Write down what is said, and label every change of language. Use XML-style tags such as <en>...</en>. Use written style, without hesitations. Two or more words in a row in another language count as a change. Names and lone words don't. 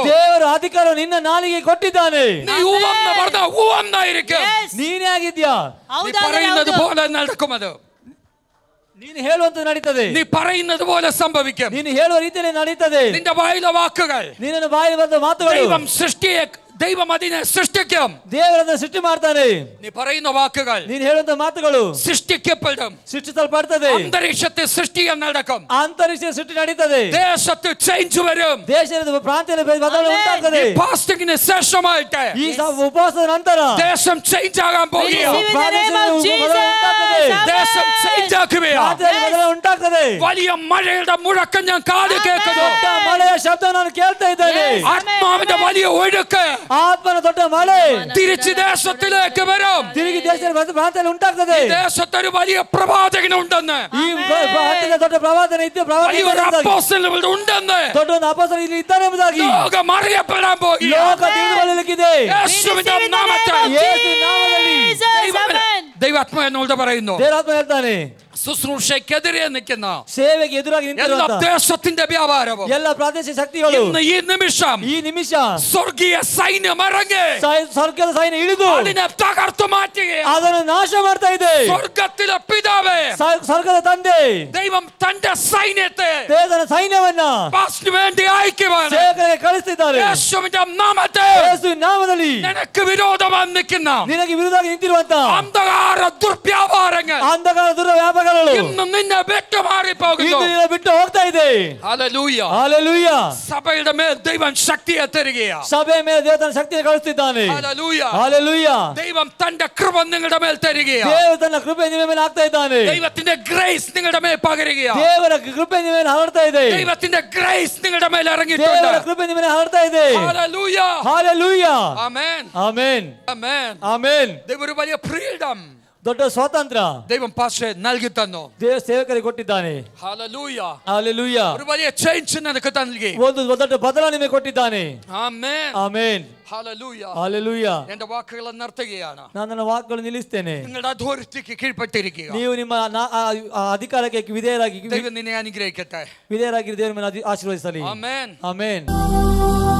<kn>ದೇವರು ಅಧಿಕಾರ ನಿನ್ನ ನಾಲಿಗೆ ಕೊಟ್ಟಿದ್ದಾನೆ.</kn> <ml>നീ ഉവ്വെന്ന് പറഞ്ഞാൽ ഉവ്വെന്നായിരിക്കും.</ml> <kn>ನೀನೇ ಆಗಿದ್ಯಾ.</kn> <ml>നീ പറയുന്നത് പോലെ നടക്കും. അത്</ml> <kn>ನೀನು ಹೇಳುವಂತ ನಡೀತದೆ.</kn> <ml>നീ പറയുന്നത് പോലെ സംഭവിക്കും.</ml> <kn>ನೀನು ಹೇಳುವ ರೀತಿಯಲ್ಲಿ ನಡೀತದೆ.</kn> <ml>നിന്റെ വായിലെ വാക്കുകൾ</ml> <kn>ನಿನ್ನ ಬಾಯಲ್ಲಿ ಬಂದ ಮಾತುಗಳು</kn> <ml>ദൈവം സൃഷ്ടിയെ ദൈവം അതിനെ സൃഷ്ടിക്കും.</ml> <kn>ದೇವರನ್ನ ಸೃಷ್ಟಿ ಮಾಡ್ತಾನೆ.</kn> <ml>നീ പറയുന്ന വാക്കുകൾ</ml> <kn>ನೀನು ಹೇಳುವಂತ ಮಾತುಗಳು</kn> <ml>സൃഷ്ടിക്കപ്പെടും.</ml> <kn>ಸೃಷ್ಟಿಸಲ್ಪಡ್ತದೆ.</kn> <ml>അന്തരീക്ഷത്തിൽ സൃഷ്ടി നടക്കും.</ml> <kn>ಅಂತರಿಕ್ಷ ಸೃಷ್ಟಿ ನಡೀತದೆ.</kn> <ml>ദേശത്ത് ചേഞ്ച് വരും.</ml> <kn>ದೇಶದ ಪ್ರಾಂತ್ಯದ ಬದಲಾವಣೆ ಉಂಟಾಗ್ತದೆ.</kn> <ml>ഫാസ്റ്റിംഗിന് ശേഷമായിട്ട്</ml> <kn>ಈ ಉಪವಾಸದ ನಂತರ</kn> <ml>ദേശം ചേഞ്ച് ആകാൻ പോകുകയാണ്. ദേശം ചേഞ്ച് ആക്കുകയാണ്.</ml> <kn>ಉಂಟಾಗ್ತದೆ.</kn> <ml>വലിയ മഴയുടെ മുഴക്കം ഞാൻ കാത് കേൾക്കുന്നു.</ml> <kn>ಮಳೆಯ ಶಬ್ದ ನಾನು ಕೇಳ್ತಾ ಇದ್ದೇನೆ.</kn> <ml>ആത്മാവിന്റെ വലിയ ഒഴുക്ക്</ml> <kn>ಆತ್ಮನ ದೊಡ್ಡ ಮಳೆ</kn> <ml>തിരിച്ച് ദേശത്തിലേക്ക് വരും.</ml> <kn>ತಿರುಗಿ ದೇಶದ ಪ್ರಾಂತ್ಯದಲ್ಲಿ ಉಂಟಾಗ್ತದೆ.</kn> <ml>ദേശത്തൊരു വലിയ പ്രവാചകനുണ്ടെന്ന്,</ml> <kn>ಈ ದೊಡ್ಡ ಪ್ರವಾದನೆ ಇದ್ದು</kn> <ml>ഉണ്ടെന്ന്,</ml> <kn>ದೊಡ್ಡ ಒಂದು ಅಪೊಸ್ತಲ ಇಲ್ಲಿ ಇದ್ದಾನೆ ಎಂಬುದಾಗಿ</kn> <ml>ലോകം അറിയപ്പെടാൻ പോകുകയാണ്.</ml> <kn>ಲೋಕ ತಿಳಿದುಕೊಳ್ಳಲಿಕ್ಕಿದೆ.</kn> <ml>യേശുവിന്റെ നാമത്തിൽ</ml> <kn>ಯೇಸು ನಾಮದಲ್ಲಿ</kn> <ml>ദൈവാത്മാവ് എന്നോട് പറയുന്നു,</ml> <kn>ದೇವರಾತ್ಮ ಹೇಳ್ತಾನೆ,</kn> <ml>ശുശ്രൂഷയ്ക്കെതിരെ നിൽക്കുന്ന</ml> <kn>ಸೇವೆಗೆ ಎದುರಾಗಿ</kn> <ml>എല്ലാ</ml> <kn>ನಿಂತಿರುವಂತ</kn> <ml>ദേശത്തിന്റെ വ്യാപാരവും</ml> <kn>ಎಲ್ಲ ಪ್ರಾದೇಶಿಕ ಶಕ್ತಿಗಳು</kn> <ml>ഇന്ന് ഈ നിമിഷ സ്വർഗീയ സൈന്യം ഇറങ്ങി</ml> <kn>ಸ್ವರ್ಗದ ಸೈನ್ಯ ಇಳಿದು</kn> <ml>അതിനെ തകർത്തു മാറ്റുകയാണ്.</ml> <kn>ಅದನ್ನು ನಾಶ ಮಾಡ್ತಾ ಇದೆ.</kn> <ml>സ്വർഗത്തിലെ പിതാവേ,</ml> <kn>ಸ್ವರ್ಗದ ತಂದೆ</kn> <ml>ദൈവം തന്റെ സൈന്യത്തെ</ml> <kn>ದೇವರ ಸೈನ್ಯವನ್ನ</kn> <ml>പാസ്റ്റിന് വേണ്ടി അയക്കുവാണ്.</ml> <kn>ಸೇವಕರಿಗೆ ಕಳಿಸ್ತಿದ್ದಾರೆ.</kn> <ml>യേശുവിന്റെ നാമത്തിൽ</ml> <kn>ಯೇಸುವಿನ ನಾಮದಲ್ಲಿ</kn> <ml>നിനക്ക് വിരോധമായി നിൽക്കുന്ന</ml> <kn>ನಿನಗೆ ವಿರುದ್ಧವಾಗಿ ನಿಂತಿರುವಂತ</kn> <ml>അന്ധകാര ദുർവ്യാപാരങ്ങൾ</ml> <kn>ಅಂಧಕಾರ ದುರ್ವ್ಯಾಪಾರಗಳು</kn> <ml>ഇന്ന് നിന്നെ വിട്ടുമാറി പോകുന്നു.</ml> <kn>ಇಂದು ನಿನ್ನ ಬಿಟ್ಟು ಹೋಗ್ತಾ ಇದೆ.</kn> <ml>ഹല്ലേലൂയ.</ml> <kn>ಹಲ್ಲೆಲೂಯಾ.</kn> <ml>സഭയുടെ മേൽ ദൈവം ശക്തിയെ തരികയാണ്.</ml> <kn>ಸಭೆಯ ಮೇಲೆ ದೇವರ ಶಕ್ತಿಯನ್ನು ಕಳಿಸ್ತಿದ್ದಾನೆ.</kn> <ml>ഹല്ലേലൂയ.</ml> <kn>ಹಲ್ಲೆಲೂಯಾ.</kn> <ml>ദൈവം തന്റെ കൃപ നിങ്ങളുടെ മേൽ തരികയാണ്.</ml> <kn>ದೇವರು ತನ್ನ ಕೃಪೆ ನಿಮ್ಮ ಮೇಲೆ ಹಾಕ್ತಾ ಇದ್ದಾನೆ.</kn> <ml>ദൈവത്തിന്റെ ഗ്രേസ് നിങ്ങളുടെ മേൽ പകരുകയാണ്.</ml> <kn>ದೇವರ ಕೃಪೆ ನಿಮ್ಮ ಮೇಲೆ ಹರಡ್ತಾ ಇದೆ.</kn> <ml>ദൈവത്തിന്റെ ഗ്രേസ് നിങ്ങളുടെ മേൽ ഇറങ്ങിയിട്ടുണ്ട്.</ml> <kn>ದೇವರ ಕೃಪೆ ನಿಮ್ಮ ಮೇಲೆ ಹರಡ್ತಾ ಇದೆ.</kn> <ml>ഹല്ലേലൂയ.</ml> <kn>ಹಲ್ಲೆಲೂಯಾ.</kn> <ml>ആമേൻ.</ml> <kn>ಆಮೆನ್.</kn> <ml>ആമേൻ.</ml> <kn>ಆಮೆನ್.</kn> <ml>ദൈവം ഒരു വലിയ ഫ്രീഡം</ml> <kn>ದೊಡ್ಡ ಸ್ವಾತಂತ್ರ್ಯ</kn> <ml>ദൈവം പാസ്റ്ററെ നൽകി തന്നു.</ml> <kn>ದೇವ ಸೇವಕರಿಗೆ ಕೊಟ್ಟಿದ್ದಾನೆ.</kn> <ml>ഹല്ലേലൂയ.</ml> <kn>ಹಲ್ಲೆಲೂಯಾ.</kn> <ml>ഒരു വലിയ ചേഞ്ച് നിനക്ക് നൽകി.</ml> <kn>ಒಂದು ದೊಡ್ಡ ಬದಲಾವಣೆ ನಿಮಗೆ ಕೊಟ್ಟಿದ್ದಾನೆ.</kn> <ml>ആമേൻ.</ml> <kn>ಆಮೆನ್.</kn> <ml>ഹല്ലേലൂയ.</ml> <kn>ಹಲ್ಲೆಲೂಯಾ.</kn> <ml>എന്റെ വാക്കുകൾ നിർത്തുകയാണ്.</ml> <kn>ನಾನು ನನ್ನ ವಾಕ್ಗಳನ್ನು ನಿಲ್ಲಿಸ್ತೇನೆ.</kn> <ml>നിങ്ങളുടെ അതോറിറ്റിക്ക് കീഴ്പ്പെട്ടിരിക്കുക.</ml> <kn>ನೀವು ನಿಮ್ಮ ಅಧಿಕಾರಕ್ಕೆ ವಿಧೇಯರಾಗಿ</kn> <ml>ദൈവം നിന്നെ അനുഗ്രഹിക്കട്ടെ.</ml> <kn>ವಿಧೇಯರಾಗಿ ದೇವರು ನಿಮ್ಮನ್ನು ಆಶೀರ್ವದಿಸಲಿ.</kn> <ml>ആമേൻ.</ml> <kn>ಆಮೆನ್.</kn>